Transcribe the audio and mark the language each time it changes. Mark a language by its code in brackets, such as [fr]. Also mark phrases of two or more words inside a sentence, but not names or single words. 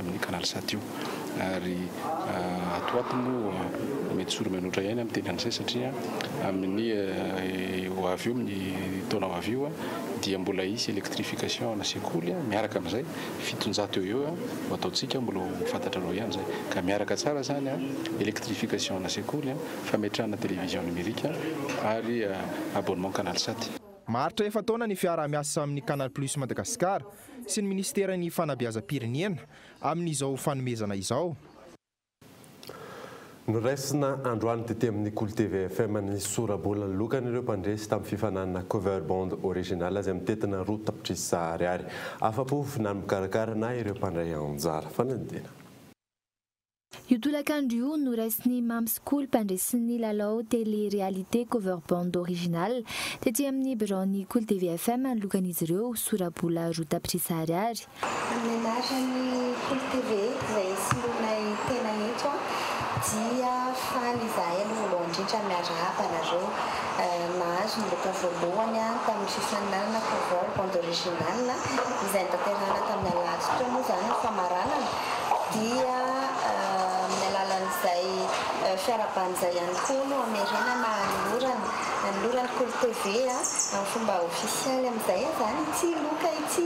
[mg] amin'ny Canal Sat io ary atoato moa mety soro manoatra ihany amin'ny teny an'izay satria amin'ny ho avy eo amin'ny taona ho avy io dia mbola hisy électrification na sekoly miaraka amin'izay 700 eo ho ataontsika mbola fantatrareo ihany zay ka miaraka tsara zany électrification na sekoly fametrahana [fr] télévision numérique [mg] ary abonnement Canal Sat. Maritra efa taona ny fiaramiasa amin'ny Canal Plus Madagasikara sy ny ministeran'ny fanabeazam-pirenena amin'izao fanomezana izao. Noraisina androany tety amin'ny Cool TV FM ny sorabolana lokany ireo mpandresy tamin'ny fifanana [en] cover band original [mg] izay mitetina roa tapitrisa ariary. Afa-po fihinany mikarakara na ireo mpandray anjara fanadina. Io tolakandro io noraisiny Mam School mpandresiny lalao télé-réalité [en] cover band original [mg] tety amin'ny bureau-ny Cool TV FM lokan'izy ireo sorabola roa tapitrisa ariary. Menarany Cool TV izay solonay tena eto dia faly izahay aloha indrindra miarahaba anareo nahazo ny loka voalohany tamin'ny fifaninanana [en] cover band original [mg] izay notanterahana tamin'ny alahady teo moa zany famaranana dia amin'ny alalan'izay fiaraban'izay ihany koa no amerenana nolorany Cool TV amin'ny fomba ofisialy amin'izay zany ity loka ity.